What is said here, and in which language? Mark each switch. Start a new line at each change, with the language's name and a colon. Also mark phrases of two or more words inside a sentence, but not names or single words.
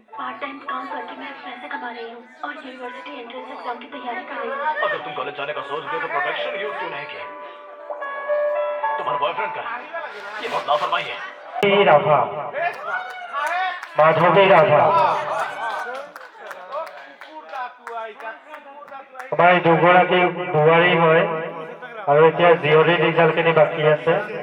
Hindi: पार्ट टाइम काम करके मैं पैसे कमा रही हूँ और यूनिवर्सिटी एंट्रेंस एग्जाम की तैयारी कर रही हूँ। अगर तुम कॉलेज जाने का सोच रहे हो तो प्रोटेक्शन यूज क्यों नहीं किया? तुम्हारा बॉयफ्रेंड का है। ये बहुत लापरवाही है। राभा, माधवी राभा,
Assamese: আমাৰ এই দুগৰাকী বোৱাৰী হয় আৰু এতিয়া জীয়ৰীৰ ৰিজাল্টখিনি বাকী আছে।